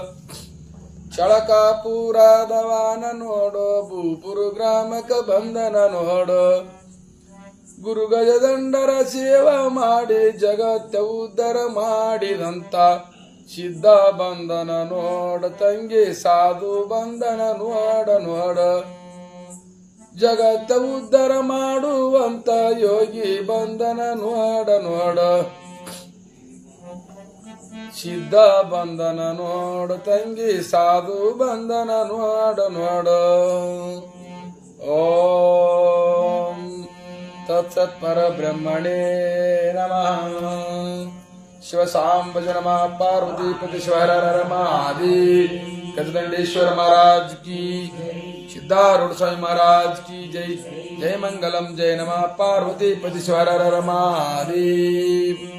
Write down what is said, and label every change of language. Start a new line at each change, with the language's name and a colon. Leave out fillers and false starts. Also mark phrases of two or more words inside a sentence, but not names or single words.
Kannada: ಚಳಕಾಪುರದವಾನ ನೋಡ ಭೂಪುರ ಗ್ರಾಮಕ ಬಂಧನ ನೋಡ ಗುರು ಗಜದಂಡರ ಸೇವಾ ಮಾಡಿ ಜಗತ್ತ ಉದ್ಧಾರ ಮಾಡಿದಂತ ಸಿದ್ಧ ಬಂಧನ ನೋಡ ತಂಗಿ ಸಾಧು ಬಂಧನ ನೋಡ ನೋಡ ಜಗತ್ತ ಉದ್ಧಾರ ಮಾಡುವಂತ ಯೋಗಿ ಬಂಧನ ನೋಡ ನೋಡ ಸಿದ್ಧ ಬಂಧನ ನೋಡ ತಂಗಿ ಸಾಧು ಬಂಧನ ನೋಡ ನೋಡ
Sanskrit: ಓಂ तत्सत्परब्रह्मणे नमः। शिव सांब नमः। पार्वतीपति शिव हर हर महादेव।
Hindi: गजदंडेश्वर महाराज की, सिद्धारूढ़ स्वामी महाराज की जय।
Sanskrit: जय मंगलम जय नमः। पार्वतीपति शिव हर हर महादेव।